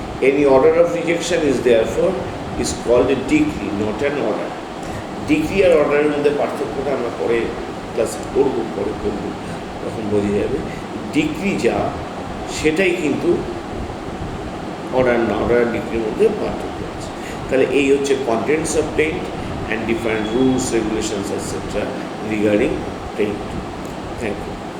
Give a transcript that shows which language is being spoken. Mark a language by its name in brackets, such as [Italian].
[English] Any order of rejection is therefore is called a decree, not an order. [Bangla] Decree আর অর্ডারের মধ্যে পার্থক্যটা আমরা পরে ক্লাসে করবো, তখন বোঝা যাবে। ডিক্রি যা সেটাই কিন্তু অর্ডার না, অর্ডার আর ডিক্রির মধ্যে পার্থক্য আছে। তাহলে এই হচ্ছে [English] Contents of tent and different rules, regulations, etc. regarding paint. Thank you.